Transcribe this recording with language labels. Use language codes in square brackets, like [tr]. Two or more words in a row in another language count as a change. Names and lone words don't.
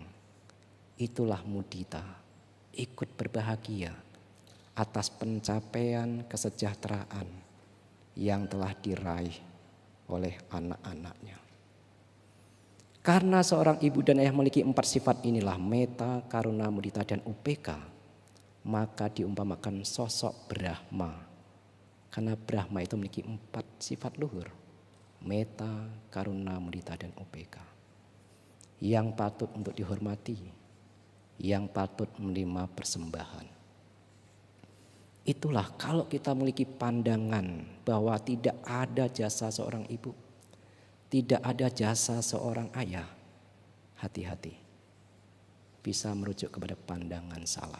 [id] Itulah mudita, ikut berbahagia atas pencapaian kesejahteraan yang telah diraih oleh anak-anaknya. Karena seorang ibu dan ayah memiliki 4 sifat inilah, meta, karuna, mudita, dan UPK, maka diumpamakan sosok Brahma. Karena Brahma itu memiliki 4 sifat luhur, meta, karuna, mudita, dan UPK, yang patut untuk dihormati, yang patut menerima persembahan. Itulah kalau kita memiliki pandangan bahwa tidak ada jasa seorang ibu, tidak ada jasa seorang ayah, hati-hati, bisa merujuk kepada pandangan salah.